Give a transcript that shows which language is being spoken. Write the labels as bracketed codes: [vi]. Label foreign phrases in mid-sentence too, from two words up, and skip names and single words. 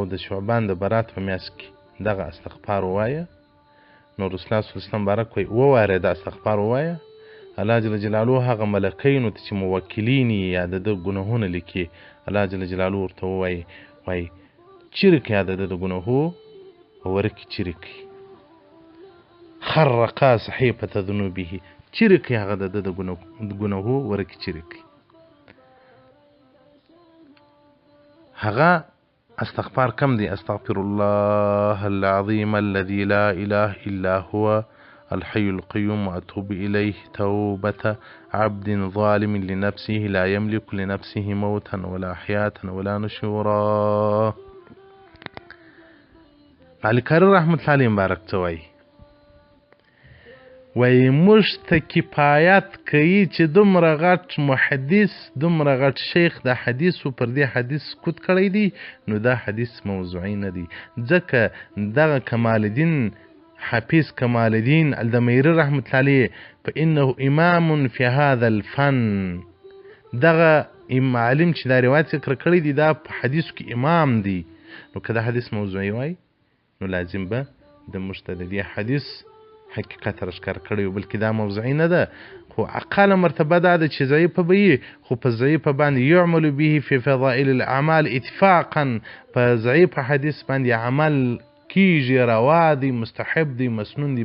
[ps] د شعبان د برات په میاشت کې دغه استغفار ووایه، نو رسول الله [ar] صلی الله علیه وسلم [ps] مبارک وایي ووایه دا استغفار ووایه، الله [ar] جل جلاله [ps] هغه ملکینو ته چې موکلین یا د ده ګناهونه لیکي، الله [ar] جل جلاله [ps] ورته ووایي چیرې کړي د ده د ګناهو ورکې چیرې کړي، [ar] خرقا صحیفة ذنوبه، [ps] چیرې کړي هغه د ده د ګناهو ورکې چیرې کړي. هغه استغفار کم دی: [ar] استغفر الله العظیم الذي لا اله الا هو الحي القيوم واتوب الیه توبة عبد ظالم لنفسه لا يملك لنفسه موتا ولا حیاة ولا نشورا. [ps] علي کاری [ar] رحمت الله علیه [ps] مبارک ته وایي موږ ته کفایت کوي چې دومره غټ محدث، دومره غټ شیخ د حدیثو پر دې حدیث سکوت کړی دی، نو دا حدیث موضوعي نه دی. ځکه دغه [ar] کمال الدین حافظ کمال الدین الدمیری رحمت الله علیه فانه امام فی هذا الفن، [ps] دغه معلم چې دا روایت ذکر کړی دی دا په حدیثو کې امام دی. نو که دا حدیث موضوعي وای نو لازم به د موږ ته د دې حدیث حقیقت راښکاره کړی وي، بلکې دا موضوعي نه ده. خو اقل مرتبه دا ده چې ضعیفه به وي، خو په ضعیفه باندې [ar] یعمل به فی فضائل الاعمال اتفاقا، [ps] په ضعیفه حدیث باندې عمل کیږي، روا دی، مستحب دی، مسنون دی.